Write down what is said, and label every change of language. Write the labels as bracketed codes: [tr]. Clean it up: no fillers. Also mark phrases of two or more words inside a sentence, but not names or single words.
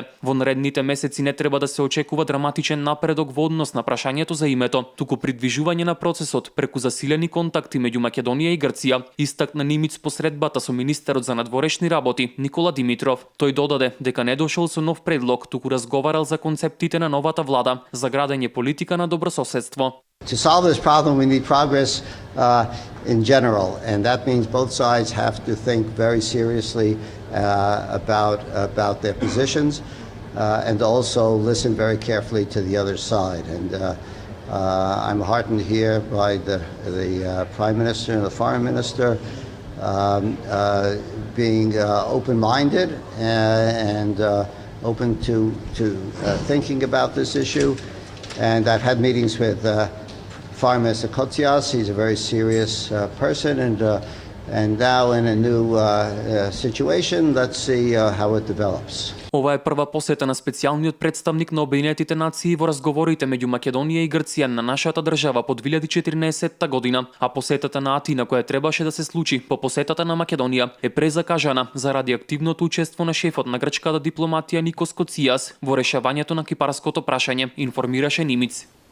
[mk] Во наредните месеци не треба да се очекува драматичен напредок во однос на прашањето за името, туку придвижување на процесот преку засилени контакти меѓу Македонија и Грција, истакна Нимиц по средбата со министерот за надворешни работи Никола Димитров. Тој додаде дека не дошол со нов предлог, туку разговарал за концептите на новата влада за градење политика на добрососедство. [en] To solve this problem, we need progress in general, and that means both sides have to think very seriously about their positions and also listen very carefully to the other side. And I'm heartened here by the Prime Minister and the Foreign Minister being open-minded and open to thinking about this issue. And I've had meetings with Foreign Minister Kotsias. He's a very serious person, and now in a new situation, let's see how it develops. [mk] Ова е прва посета на специјалниот представник на Обединетите нации во разговорите меѓу Македонија и Грција на нашата држава по 2014 година, а посетата на Атина која требаше да се случи по посетата на Македонија е презакажана заради активното учество на шефот на грчката дипломатија Никос Коцијас во решавањето на кипарското прашање, информираше Нимиц.